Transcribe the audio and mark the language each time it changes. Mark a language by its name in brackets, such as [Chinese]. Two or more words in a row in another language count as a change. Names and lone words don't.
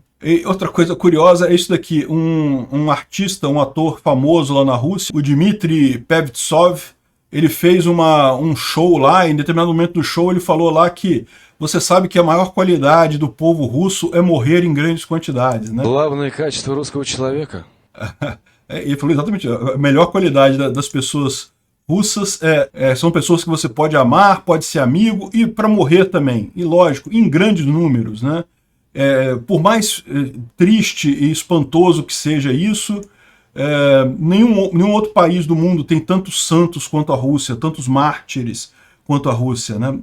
[Portuguese] E outra coisa curiosa é isso daqui, um artista, um ator famoso lá na Rússia, o Dmitry Pevtsov, ele fez um show lá, em determinado momento do show ele falou lá que você sabe que a maior qualidade do povo russo é morrer em grandes quantidades, né? [Russian] Главное качество русского человека. [Portuguese] Ele falou exatamente, a melhor qualidade das pessoas russas são pessoas que você pode amar, pode ser amigo e para morrer também, e lógico, em grandes números, né? Por mais triste e espantoso que seja isso, nenhum outro país do mundo tem tantos santos quanto a Rússia, tantos mártires quanto a Rússia, né?